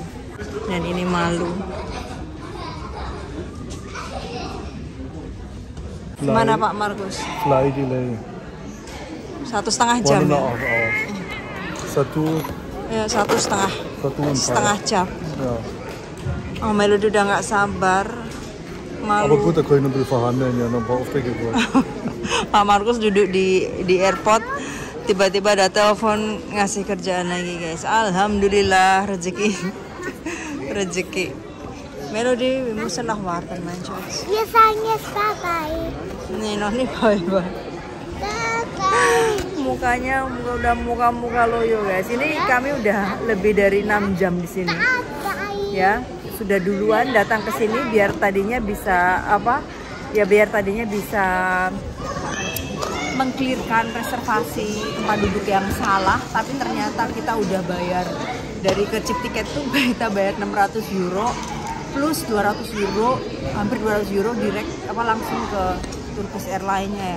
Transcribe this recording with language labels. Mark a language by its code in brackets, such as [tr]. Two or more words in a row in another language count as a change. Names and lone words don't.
[id] Dan ini malu. Gimana Pak Markus? [en] Fly delay. [id] 1,5 jam ya? Setengah jam. [de] Ja. [id] Oh, Melody udah nggak sabar. Malu. [de] Aber gut, da können wir verhandeln, ja, noch ein paar Aufträge wollen. [id] Pak Markus duduk di airport, tiba-tiba ada telepon ngasih kerjaan lagi guys. Alhamdulillah rezeki. [nl] Melody, we moeten nog wachten, mijn schat. Je zijn papai. Nee, nog niet bye-bye. [id] Mukanya udah muka loyo guys. Ini kami udah lebih dari 6 jam di sini. Ya, sudah duluan datang ke sini biar tadinya bisa mengklirkan reservasi tempat duduk yang salah, tapi ternyata kita udah bayar dari ke chip tiket tuh kita bayar 600 euro plus 200 euro, hampir 200 euro direct langsung ke Turkish Airlines-nya ya.